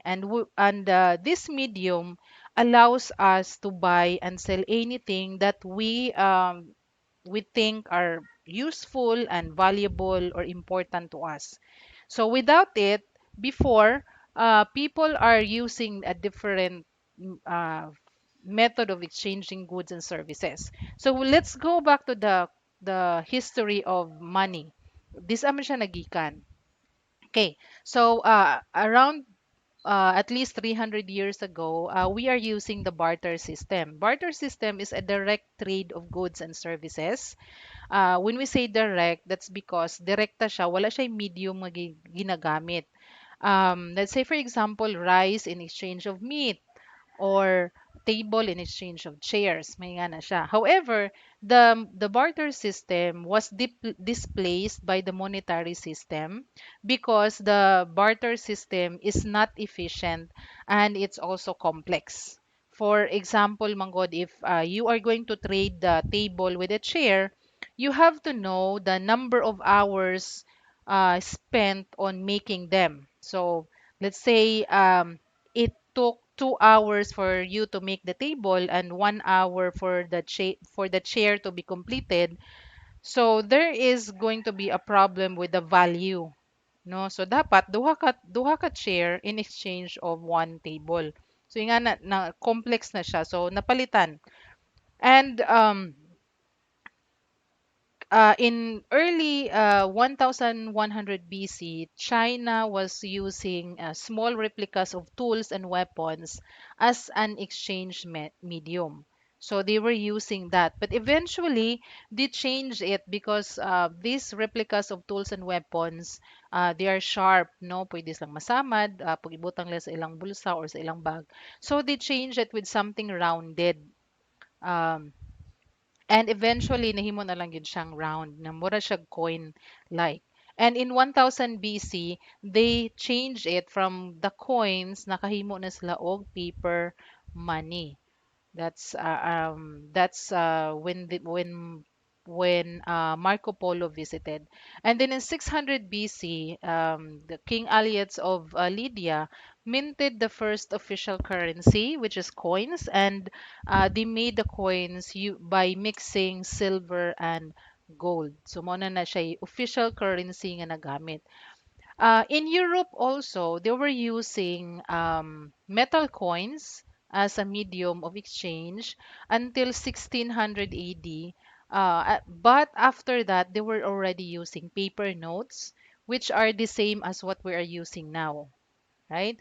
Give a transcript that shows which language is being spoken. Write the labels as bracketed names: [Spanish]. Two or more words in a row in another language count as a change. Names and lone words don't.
[English] And this medium allows us to buy and sell anything that we think are useful and valuable or important to us. So without it, before, people are using a different method of exchanging goods and services. So let's go back to the history of money. [Cebuano] This aman siya nagikan. [English] Okay, so around at least 300 years ago, we are using the barter system. Barter system is a direct trade of goods and services. When we say direct, that's because [Cebuano] direkta siya, wala siya medium nga ginagamit. [English] Let's say, for example, rice in exchange of meat or table in exchange of chairs. [Cebuano] May nga na siya. [English] However, the barter system was displaced by the monetary system because the barter system is not efficient and it's also complex. For example, Manggod, if you are going to trade the table with a chair, you have to know the number of hours spent on making them. So let's say it took 2 hours for you to make the table and 1 hour for the chair to be completed. So there is going to be a problem with the value, no? [Cebuano] So dapat duha ka chair [English] in exchange of one table. [Cebuano] So yung nga na complex na siya. So napalitan. [English] And in early 1100 BC, China was using small replicas of tools and weapons as an exchange medium. So they were using that. But eventually, they changed it because these replicas of tools and weapons, they are sharp, no? [Cebuano] Pwede silang masamad, pag ibutang nila sa ilang bulsa or sa ilang bag. [English] So they changed it with something rounded. Um, And eventually, [Cebuano] nahimo na lang yun siyang round, na mura siya [English] coin like. And in 1000 BC, they changed it from the coins, [Cebuano] nakahimo na sila og [English] paper money. That's when Marco Polo visited. And then in 600 BC, the King Alyattes of Lydia minted the first official currency, which is coins, and they made the coins by mixing silver and gold. [Cebuano] So mo na siya [English] official currency [Cebuano] nga nagamit. [English] In Europe also, they were using metal coins as a medium of exchange until 1600 AD. But after that, they were already using paper notes, which are the same as what we are using now, right?